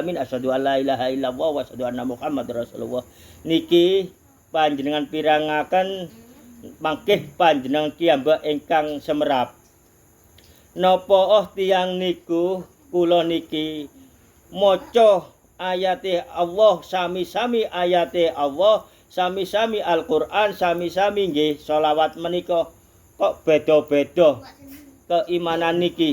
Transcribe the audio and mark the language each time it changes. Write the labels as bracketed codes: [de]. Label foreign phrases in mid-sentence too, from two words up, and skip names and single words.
[ar] العالمين أشهد أن لا إله إلا الله وأشهد أن محمدا رسول الله. [jv] Niki panjenengan pirangaken mangkih panjenengan kiyambak ingkang semerap. Napa tiyang niku kula niki maca ayate Allah, sami-sami ayate Allah, sami-sami Al-Qur'an, sami-sami nggih selawat menika kok beda-beda keimanan niki.